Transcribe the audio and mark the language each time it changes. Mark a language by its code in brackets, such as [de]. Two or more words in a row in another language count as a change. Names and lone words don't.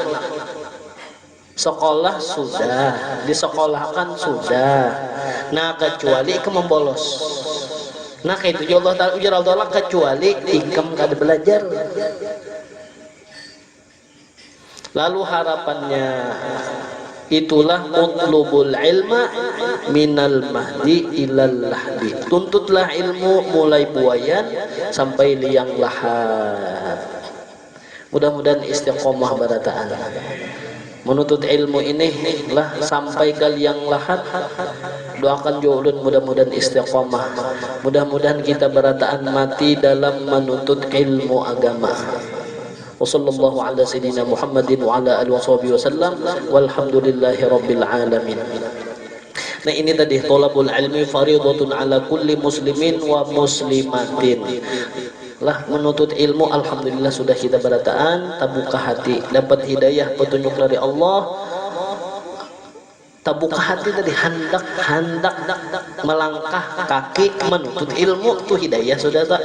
[bjn] Sekolah sudah, disekolahkan sudah. Nah kecuali ikam membolos. Nah kayak itu Allah Ta'ala ujar Allah kecuali ikam kada belajar. Lalu harapannya itulah [ar] اطلبوا العلم من المهد إلى اللحد. [id] Tuntutlah ilmu mulai buayan sampai liang lahat. [bjn] Mudah-mudahan istiqomah barataan. [id] Menuntut ilmu ini lah sampai ke liang lahat. [bjn] Doakan julun mudah-mudahan istiqomah. Mudah-mudahan kita barataan mati dalam menuntut ilmu agama. [ar] وصلى الله على سيدنا محمد وعلى آله وسلم والحمد لله رب العالمين. [bjn] Nah ini tadi [ar] طلب العلم فريضة على كل مسلم ومسلمة. [bjn] Lah menuntut ilmu alhamdulillah sudah kita barataan terbuka hati dapat hidayah petunjuk dari Allah. Terbuka hati tadi hendak melangkah kaki menuntut ilmu tuh hidayah sudah tak.